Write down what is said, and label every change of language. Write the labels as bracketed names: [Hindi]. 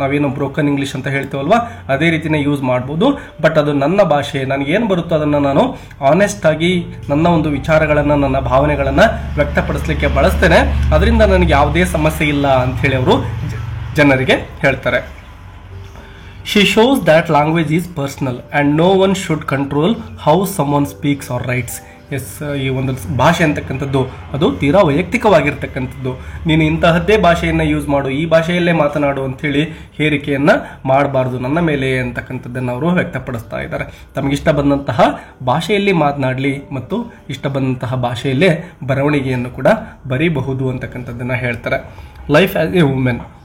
[Kannada] ನಾವೇನು broken English ಅಂತ ಹೇಳ್ತೀವಲ್ವಾ, ಅದೇ ರೀತಿನೇ ಯೂಸ್ ಮಾಡ್ಬೋದು. ಬಟ್ ಅದು ನನ್ನ ಭಾಷೆ, ನನಗೇನು ಬರುತ್ತೋ ಅದನ್ನು ನಾನು ಆನೆಸ್ಟ್ ಆಗಿ ನನ್ನ ಒಂದು ವಿಚಾರಗಳನ್ನು, ನನ್ನ ಭಾವನೆಗಳನ್ನು ವ್ಯಕ್ತಪಡಿಸಲಿಕ್ಕೆ ಬಳಸ್ತೇನೆ. ಅದರಿಂದ ನನಗೆ ಯಾವುದೇ ಸಮಸ್ಯೆ ಇಲ್ಲ ಅಂಥೇಳಿ ಅವರು ಜನರಿಗೆ ಹೇಳ್ತಾರೆ. [English] She shows that language is personal and no one should control how someone speaks or writes. [Kannada] S, ಈ ಒಂದು ಭಾಷೆ ಅಂತಕ್ಕಂಥದ್ದು ಅದು ತೀರಾ ವೈಯಕ್ತಿಕವಾಗಿರ್ತಕ್ಕಂಥದ್ದು. ನೀನು ಇಂತಹದ್ದೇ ಭಾಷೆಯನ್ನು ಯೂಸ್ ಮಾಡು, ಈ ಭಾಷೆಯಲ್ಲೇ ಮಾತನಾಡು ಅಂಥೇಳಿ ಹೇರಿಕೆಯನ್ನು ಮಾಡಬಾರ್ದು ನನ್ನ ಮೇಲೆ ಅಂತಕ್ಕಂಥದ್ದನ್ನು ಅವರು ವ್ಯಕ್ತಪಡಿಸ್ತಾ ಇದ್ದಾರೆ. ತಮಗಿಷ್ಟ ಬಂದಂತಹ ಭಾಷೆಯಲ್ಲಿ ಮಾತನಾಡಲಿ ಮತ್ತು ಇಷ್ಟ ಬಂದಂತಹ ಭಾಷೆಯಲ್ಲೇ ಬರವಣಿಗೆಯನ್ನು ಕೂಡ ಬರೀಬಹುದು ಅಂತಕ್ಕಂಥದ್ದನ್ನು ಹೇಳ್ತಾರೆ. [English] Life as a women.